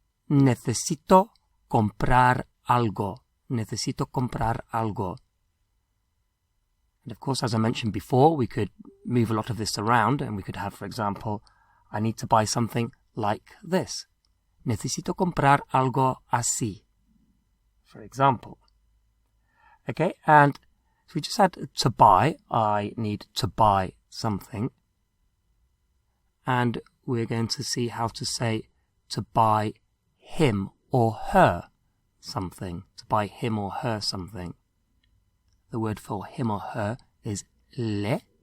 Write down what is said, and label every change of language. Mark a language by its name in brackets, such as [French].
[Spanish] Necesito comprar algo. Necesito comprar algo. [English] And of course, as I mentioned before, we could move a lot of this around, and we could have, for example, I need to buy something like this. [Spanish] Necesito comprar algo así, [English] for example. Okay, and so we just had to buy. I need to buy something. And we're going to see how to say to buy him or her something. To buy him or her something. The word for him or her is le.